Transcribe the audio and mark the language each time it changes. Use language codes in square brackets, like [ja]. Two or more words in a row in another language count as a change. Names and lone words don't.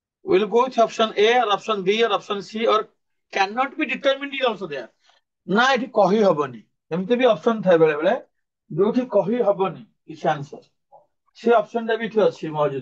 [en] will go with option A or option B or option C or cannot be determined is also there. [or] ନା ଏଠି କହି ହବନି, ଏମିତି ବି ଅପସନ ଥାଏ ବେଳେ ବେଳେ ଯୋଉଠି କହି ହବନି କିଛି ଆନ୍ସର, ସେ ଅପସନ ଟା ବି ଏଠି ଅଛି ମହଜୁଦ।